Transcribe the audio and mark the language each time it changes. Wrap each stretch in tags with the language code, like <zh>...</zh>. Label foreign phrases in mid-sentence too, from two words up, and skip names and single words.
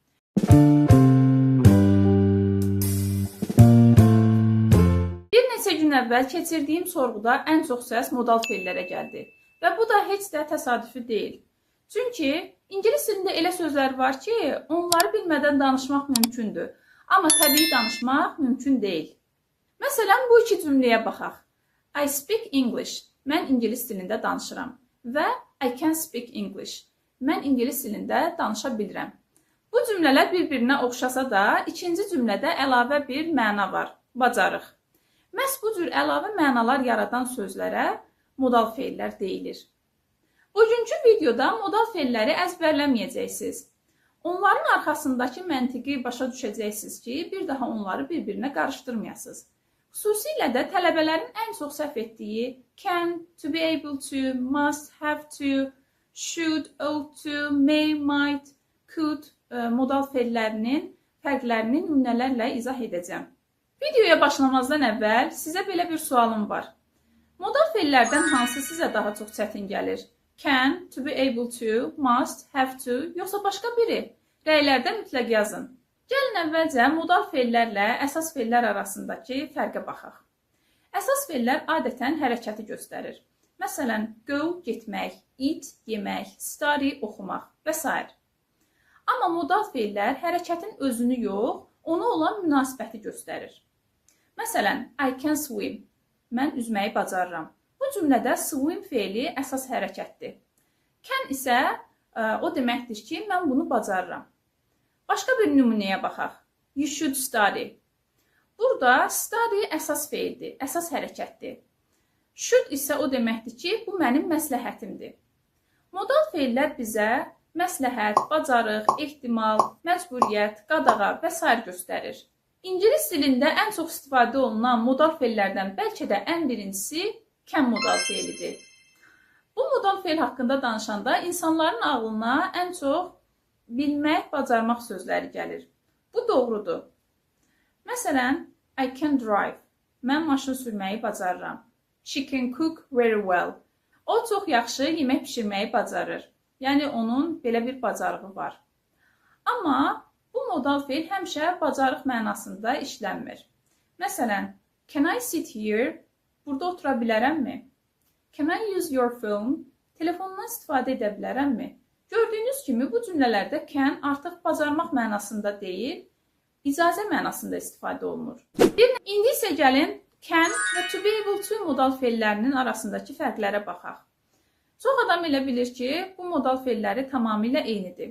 <az>Bir neçə gün əvvəl keçirdiyim sorğuda ən çox səs modal feillərə gəldi və bu da heç də təsadüfi deyil. Çünki ingilis dilində elə sözlər var ki, onları bilmədən danışmaq mümkündür, amma təbii danışmaq mümkün deyil. Məsələn, bu iki cümləyə baxaq.</az> <en>I speak English.</en> <az>Mən ingilis dilində danışıram.</az> <en>Və I can speak English.</en> <az>Mən ingilis dilində danışa bilirəm. Bu cümlələr bir-birinə oxşasa da, ikinci cümlədə əlavə bir məna var. Bacarıq. Məhz bu cür əlavə mənalar yaradan sözlərə modal feillər deyilir. Bugünkü videoda modal feilləri əzbərləməyəcəksiniz. Onların arxasındakı məntiqi başa düşəcəksiniz ki, bir daha onları bir-birinə qarışdırmayasınız. Xüsusilə də tələbələrin ən çox səhv etdiyi</az> <en>can, to be able to, must, have to, should, ought to, may, might, could</en> <az>modal feillərinin fərqlərini nümunələrlə izah edəcəm. Videoya başlamazdan əvvəl sizə belə bir sualım var. Modal feillərdən hansı sizə daha çox çətin gəlir?</az> <en>Can, to be able to, must, have to,</en> <az>yoxsa başqa biri? Rəylərdə mütləq yazın. Gəlin əvvəlcə modal feillərlə əsas feillər arasındakı fərqə baxaq. Əsas feillər adətən hərəkəti göstərir. Məsələn, go, getmək, eat, yemək, study, oxumaq və s. Amma modal feillər hərəkətin özünü yox, ona olan münasibəti göstərir. Məsələn,</az> <en>I can swim.</en> <az>Mən üzməyi bacarıram. Bu cümlədə swim feili əsas hərəkətdir. Can isə o deməkdir ki, mən bunu bacarıram. Başqa bir nümunəyə baxaq.</az> <en>You should study.</en> <az>Burada study əsas feildir, əsas hərəkətdir. Should isə o deməkdir ki, bu mənim məsləhətimdir. Modal feillər bizə məsləhət, bacarıq, ehtimal, məcburiyyət, qadağa və s. göstərir. İngilis dilində ən çox istifadə olunan modal feillərdən bəlkə də ən birincisi can modal feilidir. Bu modal feil haqqında danışanda insanların ağlına ən çox bilmək, bacarmaq sözləri gəlir. Bu doğrudur. Məsələn,</az> <en>I can drive.</en> <az>Mən maşın sürməyi bacarıram.</az> <en>She can cook very well.</en> <az>O çox yaxşı yemək pişirməyi bacarır. Yəni, onun belə bir bacarığı var. Amma bu modal feil həmişə bacarıq mənasında işlənmir. Məsələn,</az> <en>can I sit here?</en> <az>Burada otura bilərəmmi?</az> <en>Can I use your phone?</en> <az>Telefondan istifadə edə bilərəmmi? Gördüyünüz kimi bu cümlələrdə can artıq bacarmaq mənasında deyil, icazə mənasında istifadə olunur. İndi isə gəlin can və to be able to modal feillərinin arasındakı fərqlərə baxaq. Çox adam elə bilir ki, bu modal feilləri tamamilə eynidir.</az>